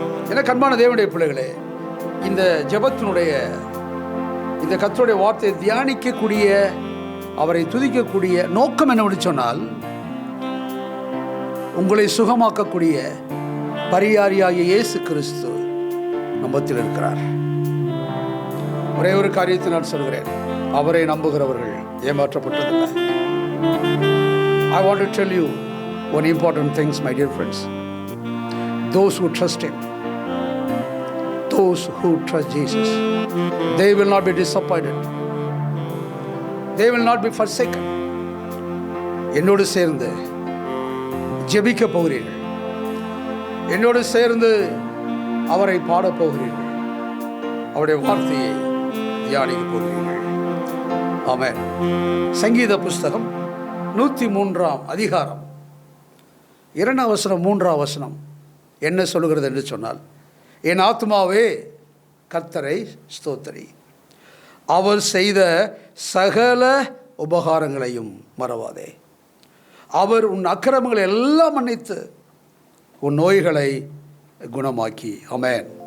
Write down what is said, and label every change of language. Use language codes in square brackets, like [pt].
[ta] என கண்பான தேவனுடைய பிள்ளைகளே, இந்த ஜெபத்தினுடைய, இந்த கர்த்தருடைய வார்த்தையை தியானிக்கக்கூடிய, அவரை துதிக்கக்கூடிய நோக்கம் என்னவென்று சொன்னால், உங்களை சுகமாக்கக்கூடிய பரிகாரியாகிய இயேசு கிறிஸ்து நம்மத்தில் இருக்கிறார். ஒரே ஒரு காரியத்தை நான் சொல்கிறேன், அவரை நம்புகிறவர்கள் ஏமாற்றப்பட்டதில்லை. [en] I want to tell you one important things, my dear friends. Those who trust him, those who trust Jesus, they will not be disappointed, they will not be forsaken. [ta] என்னோடு சேர்ந்து ஜெபிக்க போகிறீர்கள், என்னோடு சேர்ந்து அவரை பாட போகிறீர்கள், அவருடைய வார்த்தையை தியானிக்க போகிறீர்கள். ஆமென். சங்கீத புஸ்தகம் 103ஆம் அதிகாரம் 2ஆம் வசனம் 3ஆம் வசனம் என்ன சொல்கிறது என்று சொன்னால், என் ஆத்துமாவே கர்த்தரை ஸ்தோத்திரி, அவர் செய்த சகல உபகாரங்களையும் மறவாதே, அவர் உன் அக்கிரமங்களை எல்லாம் மன்னித்து உன் நோய்களை குணமாக்கி. ஆமென்.